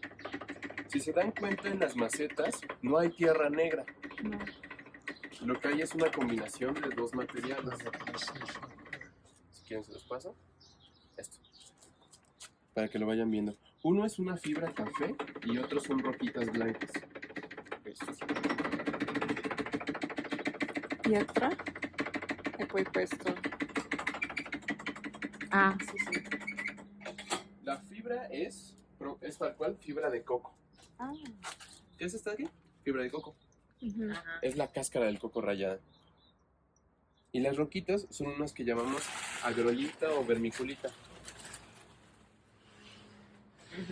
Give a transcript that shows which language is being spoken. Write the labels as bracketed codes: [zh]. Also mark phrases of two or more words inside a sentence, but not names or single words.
[es] Si se dan cuenta en las macetas, no hay tierra negra. No. Lo que hay es una combinación de dos materiales. [it] guarda, sì. [es] Si quieren se los paso. Esto. Para que lo vayan viendo. Uno es una fibra café y otro son roquitas blancas. [it] Pietra e poi questo. Ah, sì, sì. [es] La fibra es tal cual fibra de coco. Ah. ¿Qué es esta de aquí? Fibra de coco. Ajá. Es la cáscara del coco rallada. Y las roquitas son unas que llamamos agrolita o vermiculita. Ujú.